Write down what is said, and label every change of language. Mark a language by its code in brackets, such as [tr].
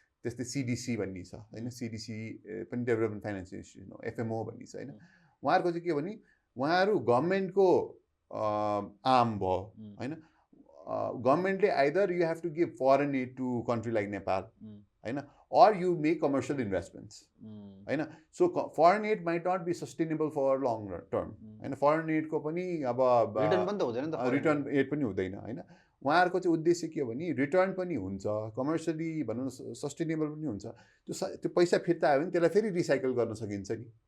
[ne] त्यस्तै सिडिसी भन्ने छ होइन, सिडिसी पनि डेभलपमेन्ट फाइनेन्सियल इन्स्टिट्युसन हो, एफएमओ भन्ने छ होइन। उहाँहरूको चाहिँ के हो भने उहाँहरू गभर्मेन्टको आर्म भयो होइन। [en] गभर्मेन्टले either you have to give foreign aid to country like Nepal होइन, or you make commercial investments होइन। So foreign aid might not be sustainable for long term होइन। [ne] फरेन एडको पनि अब रिटर्न पनि त हुँदैन नि त, रिटर्न एड पनि हुँदैन होइन। उहाँहरूको चाहिँ उद्देश्य के हो भने रिटर्न पनि हुन्छ, कमर्सियली भनौँ न सस्टेनेबल पनि हुन्छ। त्यो पैसा फिर्ता आयो भने त्यसलाई फेरि रिसाइकल गर्न सकिन्छ नि,